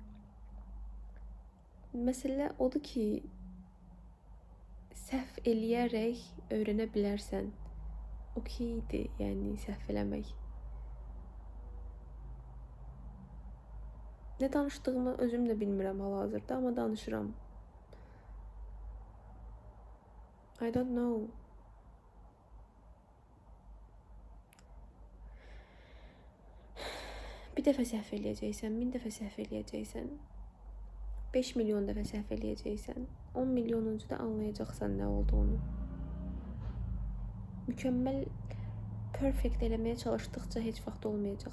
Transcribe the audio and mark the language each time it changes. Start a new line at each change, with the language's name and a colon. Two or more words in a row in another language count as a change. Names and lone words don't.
Azerbaijani: Məsələ odur ki, səhv eləyərək öyrənə bilərsən. Okeydir, yəni səhv eləmək. Nə danışdığımı özüm də bilmirəm hal-hazırda, amma danışıram.
English: I don't know.
Azerbaijani: Bir dəfə səhv eləyəcəksən, 1000 dəfə səhv eləyəcəksən, 5 milyon dəfə səhv eləyəcəksən, 10 milyonuncu da anlayacaqsan nə olduğunu. Mükəmməl, perfect eləməyə çalışdıqca heç vaxt olmayacaq.